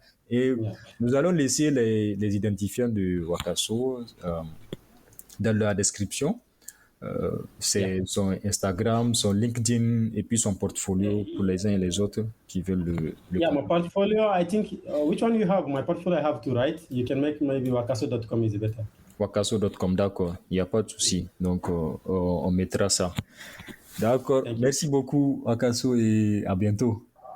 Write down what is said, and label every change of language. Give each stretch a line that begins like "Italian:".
French: Et nous allons laisser les identifiants de Wakaso dans la description. C'est son Instagram, son LinkedIn et puis son portfolio pour les uns et les autres qui veulent le
English: my portfolio, I think, which one you have? My portfolio I have to write. You can make maybe wakaso.com is better.
French: Wakaso.com, d'accord, il n'y a pas de souci. Donc, on mettra ça. D'accord, merci beaucoup Wakaso et à bientôt.